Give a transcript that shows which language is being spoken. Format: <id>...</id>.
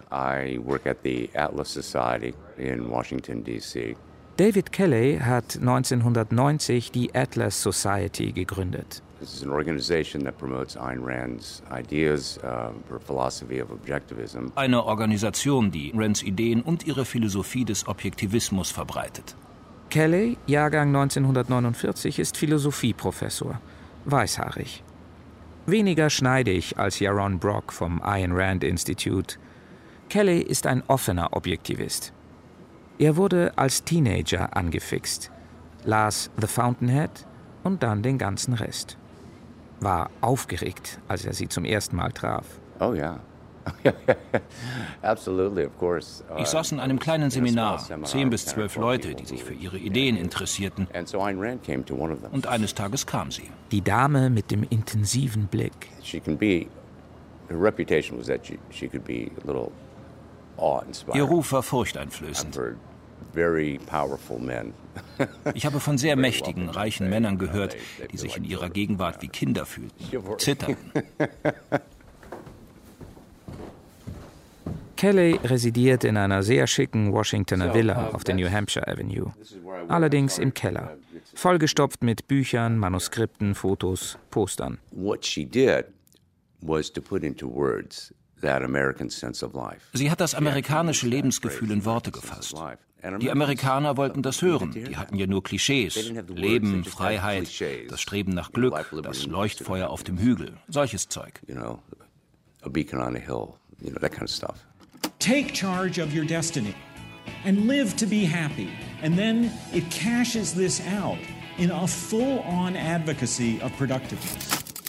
<en>I work at the Atlas Society in Washington, D.C.</en> <de>David Kelly hat 1990 die Atlas Society gegründet.</de> <en>This is an organization that promotes Ayn Rand's ideas or philosophy of objectivism.</en> <de>Eine Organisation, die Rands Ideen und ihre Philosophie des Objektivismus verbreitet. Kelly, Jahrgang 1949, ist Philosophieprofessor. Weißhaarig. Weniger schneidig als Yaron Brock vom Ayn Rand Institute. Kelly ist ein offener Objektivist. Er wurde als Teenager angefixt, las The Fountainhead und dann den ganzen Rest. War aufgeregt, als er sie zum ersten Mal traf. Oh ja.</de> <en>Absolutely, of course.</en> <de>Ich saß in einem kleinen Seminar, 10 bis 12 Leute, die sich für ihre Ideen interessierten. Und eines Tages kam sie. Die Dame mit dem intensiven Blick.</de> <en>Her reputation was that she could be a little awe-inspiring.</en> <de>Ihr Ruf war furchteinflößend.</de> <en>Very powerful men.</en> <de>Ich habe von sehr mächtigen, reichen Männern gehört, die sich in ihrer Gegenwart wie Kinder fühlten, zitterten. Kelly residiert in einer sehr schicken Washingtoner Villa auf der New Hampshire Avenue. Allerdings im Keller. Vollgestopft mit Büchern, Manuskripten, Fotos, Postern.</de> <en>What she did was to put into words that American sense of life.</en> <de>Sie hat das amerikanische Lebensgefühl in Worte gefasst. Die Amerikaner wollten das hören. Die hatten ja nur Klischees. Leben, Freiheit, das Streben nach Glück, das Leuchtfeuer auf dem Hügel. Solches Zeug.</de> <en>You know, a beacon on a hill. You know, that kind of stuff. Take charge of your destiny and live to be happy. And then it cashes this out in a full-on advocacy of productiveness.</en>